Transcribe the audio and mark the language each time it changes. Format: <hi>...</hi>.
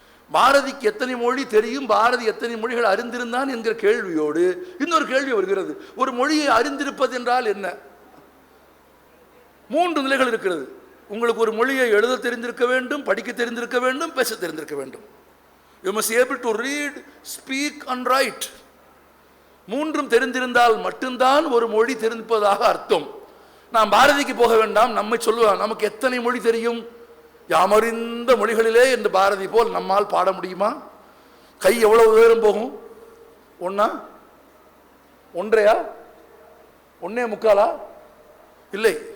<ta>பாரதிக்கு எத்தனை மொழி தெரியும், பாரதி எத்தனை மொழிகள் அறிந்திருந்தான் என்கிற கேள்வியோடு இன்னொரு கேள்வி வருகிறது. ஒரு மொழியை அறிந்திருப்பது என்றால் என்ன? 3 நிலைகள் இருக்கிறது. உங்களுக்கு ஒரு மொழியை எழுத தெரிந்திருக்க வேண்டும், படிக்க தெரிந்திருக்க வேண்டும், பேச தெரிந்திருக்க வேண்டும்.</ta> <en>You must be able to read, speak and write.</en> <ta>3ம் தெரிந்திருந்தால் மட்டும்தான் ஒரு மொழி தெரிந்திருப்பதாக அர்த்தம். நாம் பாரதிக்கு போக வேண்டாம், நம்மை சொல்லுவான். நமக்கு எத்தனை மொழி தெரியும்? யாமறிந்த மொழிகளிலே என்று பாரதி போல் நம்மால் பாட முடியுமா? கை எவ்வளவு உயரம் போகும்? 1, 1.5, 1.25 இல்லை.</ta>